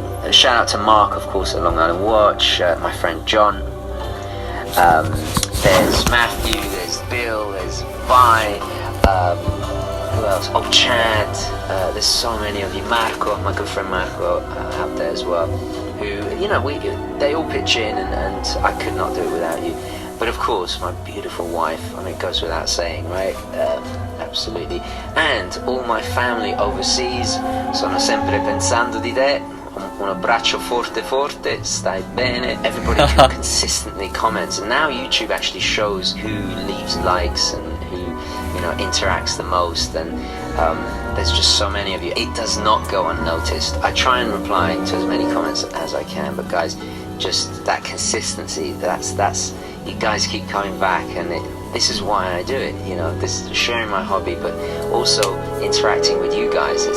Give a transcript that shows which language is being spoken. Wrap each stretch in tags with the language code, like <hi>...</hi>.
<en>Shout out to Mark, of course, at Long Island Watch, my friend John, there's Matthew, there's Bill, there's Vi, who else? Oh, Chad, there's so many of you. Marco, my good friend Marco, out there as well, who, you know, they all pitch in, and I could not do it without you. But of course, my beautiful wife, I mean, it goes without saying, right? Absolutely. And all my family overseas,</en> <it>sono sempre pensando di te. Un abbraccio forte forte, stai bene.</it> <en>Everybody who consistently comments, and now YouTube actually shows who leaves likes and who, you know, interacts the most, and there's just so many of you. It does not go unnoticed. I try and reply to as many comments as I can, but guys, just that consistency, that's you guys keep coming back, and this is why I do it, you know, this sharing my hobby, but also interacting with you guys.</en>